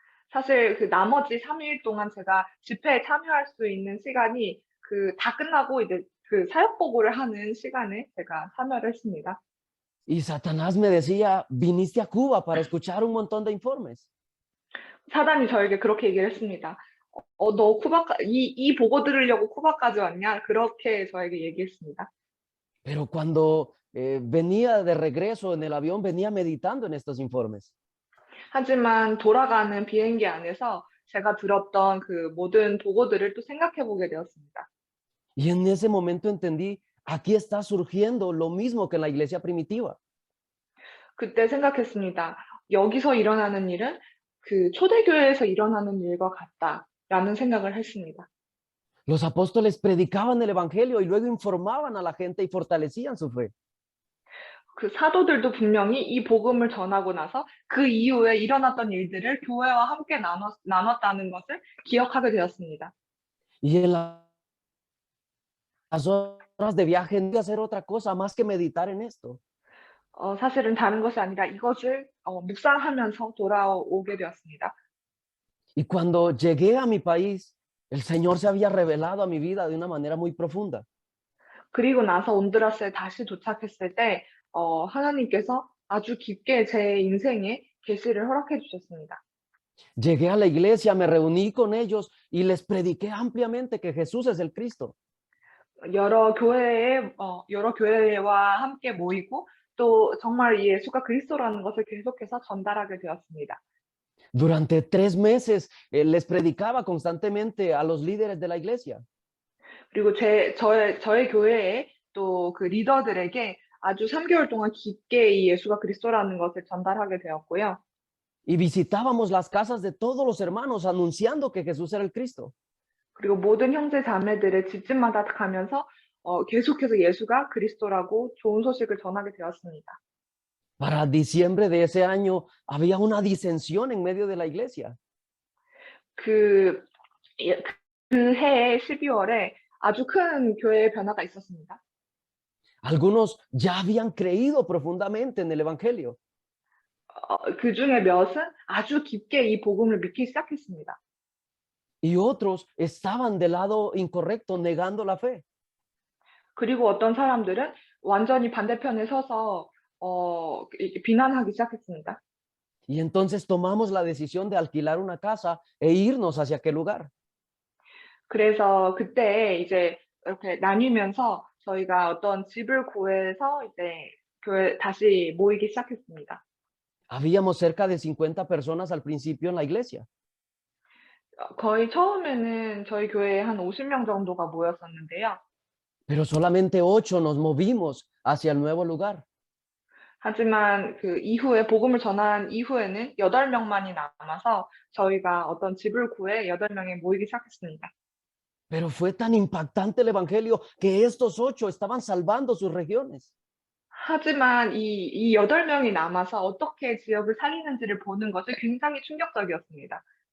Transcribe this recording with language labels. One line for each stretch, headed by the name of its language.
Korean: 사실 그 나머지 3일 동안 제가 집회에 참여할 수 있는 시간이 다 끝나고 이제 그 사역 보고를 하는 시간에 제가 참여를 했습니다.
Spanish: Y Satanás me decía, viniste a Cuba para escuchar un montón de informes.
Korean: 사단이 저에게 그렇게 얘기를 했습니다. 너 이 보고 들으려고 쿠바까지 왔냐? 그렇게 저에게 얘기했습니다.
Spanish: Pero cuando venía de regreso en el avión, venía meditando en estos informes.
Korean: 하지만 돌아가는 비행기 안에서 제가 들었던 그 모든 보고들을 또 생각해 보게 되었습니다.
Spanish: Y en ese momento entendí, aquí está surgiendo lo mismo que en la iglesia primitiva.
Korean: 그때 생각했습니다. 여기서 일어나는 일은 그 초대교회에서 일어나는 일과 같다라는 생각을 했습니다.
Spanish: Los apóstoles predicaban el evangelio y luego informaban a la gente y fortalecían su fe.
Korean: 그 사도들도 분명히 이 복음을 전하고 나서 그 이후에 일어났던 일들을 교회와 함께 나눴다는 것을 기억하게 되었습니다.
Spanish: Y en las horas de viaje no iba a hacer otra cosa más que meditar en esto.
Korean: 사실은 다른 것이 아니라 이것을 묵상하면서 돌아오게 되었습니다.
Spanish: Y cuando llegué a mi país, el Señor se había revelado a mi vida de una manera muy profunda.
Korean: 그리고 나서 온두라스에 다시 도착했을 때 하나님께서 아주 깊게 제 인생에 계시를 허락해 주셨습니다.
Spanish: Llegué a la iglesia, me reuní con ellos y les prediqué ampliamente que Jesús es el Cristo.
Korean: 여러 교회와 함께 모이고 또 정말 예수가 그리스도라는 것을 계속해서 전달하게 되었습니다.
Spanish: Durante 3 meses les predicaba constantemente a los líderes de la iglesia.
Korean: 그리고 저의 교회에 또 그 리더들에게 아주 3개월 동안 깊게 이 예수가 그리스도라는 것을 전달하게 되었고요.
Spanish: Y visitábamos las casas de todos los hermanos anunciando que Jesús era el Cristo.
Korean: 그리고 모든 형제 자매들의 집집마다 가면서 계속해서 예수가 그리스도라고 좋은 소식을 전하게 되었습니다.
Spanish: Para diciembre de ese año había una disensión en medio de la iglesia.
Korean: 그 해의 12월에 아주 큰 교회의 변화가 있었습니다.
Spanish: Algunos ya habían creído profundamente en el Evangelio.
Korean: 그 중에 몇은 아주 깊게 이 복음을 믿기 시작했습니다.
Spanish: Y otros estaban del lado incorrecto, negando la fe.
Korean: 그리고 어떤 사람들은 완전히 반대편에 서서 비난하기 시작했습니다.
Spanish: Y entonces tomamos la decisión de alquilar una casa e irnos hacia aquel lugar.
Korean: 그래서 그때 이제 이렇게 나뉘면서 저희가 어떤 집을 구해서 이제 교회 다시 모이기 시작했습니다.
Spanish: Habíamos cerca de 50 personas al principio en la iglesia.
Korean: 거의 처음에는 저희 교회에 한 50명 정도가 모였었는데요.
Spanish: Pero solamente 8 nos movimos hacia el nuevo lugar.
Korean: 하지만 그 이후에 복음을 전한 이후에는 8명만이 남아서 저희가 어떤 집을 구해 8명이 모이기 시작했습니다.
Spanish: Pero fue tan impactante el evangelio que estos 8 estaban salvando sus regiones.
Korean: 하지만 이 8명이 남아서 어떻게 지역을 살리는지를 보는 것이 굉장히 충격적이었습니다.